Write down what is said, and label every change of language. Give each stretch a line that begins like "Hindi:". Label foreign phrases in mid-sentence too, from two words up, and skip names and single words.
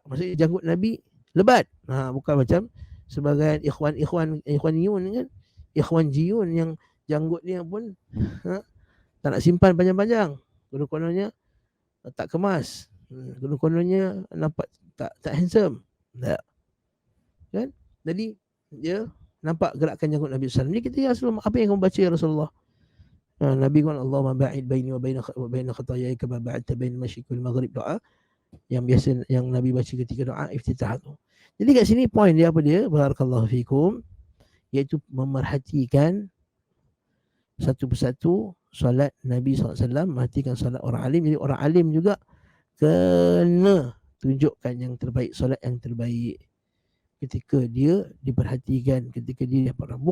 Malay: Maksudnya janggut Nabi lebat. Bukan macam sebagai ikhwaniyun kan, ikhwanjiyun yang janggut dia pun tak nak simpan panjang-panjang. Konon-kononnya tak kemas. Konon-kononnya nampak tak handsome. Tak. Kan? Jadi dia nampak gerakan janggut Nabi SAW. Jadi kita,
Arabic: يا رسول الله,
Malay: apa yang kamu baca
Arabic: يا رسول الله?
Malay: Nabi kata,
Arabic: اللهم باعد بيني وبين خطاياي كما باعدت بين المشرق والمغرب,
Malay: doa yang biasa yang Nabi baca ketika doa iftitah tu. Jadi kat sini poin dia apa dia?
Arabic: بارك الله فيكم,
Malay: iaitu memerhatikan satu persatu solat Nabi SAW, merhatikan solat orang alim. Jadi orang alim juga kena tunjukkan yang terbaik, solat yang terbaik ketika dia diperhatikan, ketika dia dapat orang.